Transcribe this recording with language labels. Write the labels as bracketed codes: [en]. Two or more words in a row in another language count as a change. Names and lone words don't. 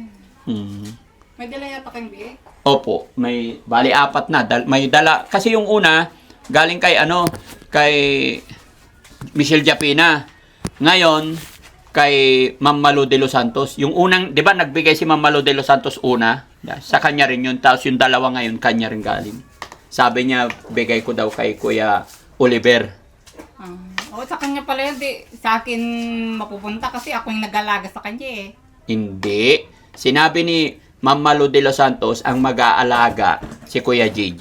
[tl] May dala yata kayong biye? Opo, may bali apat na. May dala. Kasi yung una, galing kay kay Michelle Japina. Ngayon, kay Ma'am Malu de los Santos. Yung unang, di ba nagbigay si Ma'am Malu de los Santos una? Sa kanya rin yun. Tapos yung dalawa ngayon, kanya rin galing. Sabi niya, bigay ko daw kay Kuya Oliver. Sa kanya pala yun. Sa akin mapupunta kasi ako yung nag-alaga sa kanya eh. Hindi. Sinabi ni Ma'am Malu de los Santos ang mag-aalaga si Kuya JJ.